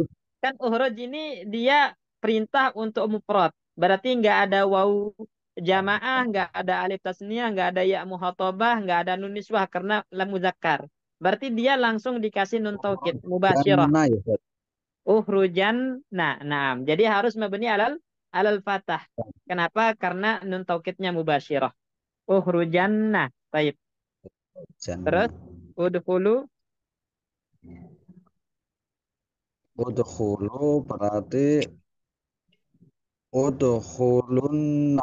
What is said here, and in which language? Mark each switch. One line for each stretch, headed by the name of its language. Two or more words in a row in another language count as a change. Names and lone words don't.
Indonesian: Kan uhruj ini dia perintah untuk mufrad. Berarti nggak ada
Arabic: واو الجماعة,
Indonesian: nggak ada
Arabic: ألف التثنية,
Indonesian: nggak ada
Arabic: ياء المخاطبة,
Indonesian: nggak ada
Arabic: نون النسوة
Indonesian: karena lam muzakkar. Berarti dia langsung dikasih
Arabic: نون التوكيد المباشرة.
Indonesian: Nana
Arabic: يا أستاذ.
Indonesian: Uhrujan. Nah. Jadi harus
Arabic: مبني على على الفتح.
Indonesian: Kenapa? Karena nun taukidnya mubasyirah. Uhrujanna. Baik. Terus Jannah. udhulu. Udkhulu berarti udkhulunna.